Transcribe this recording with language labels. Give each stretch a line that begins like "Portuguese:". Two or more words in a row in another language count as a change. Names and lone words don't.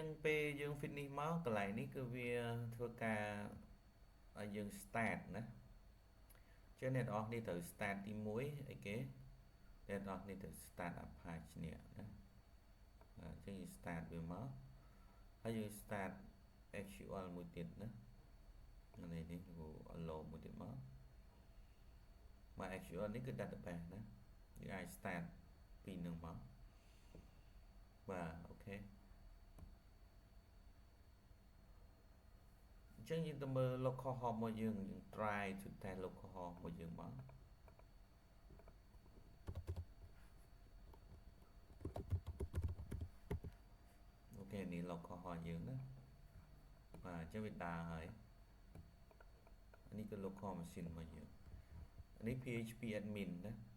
Khmer: ងពេលយើង finish មកកន្លែងនេះគឺវាធ្វើការឲ្យយើង start ណាអញ្ចឹងអ្នកនរគ្នាត្រូវ start ទី1អីគេអ្នកនរគ្នាត្រូវ start Apache នេះណាអញ្ចឹងយើង start វាមកហើយយើង start SQL មួយទៀតណានេះគឺ allow មួយទៀតមកMySQL នេះគឺ database ណាយើងអាច start ពីនឹងមកបាទអូខេ អញ្ចឹងយើងទៅមើល
English: local host
Khmer: របស់យើង
English: try to test local host
Khmer: របស់យើងមកអូខេនេះ
English: local host
Khmer: យើងណាបាទអញ្ចឹងវាដើរហើយនេះគឺ
English: local machine
Khmer: របស់យើងនេះ PHP admin ណា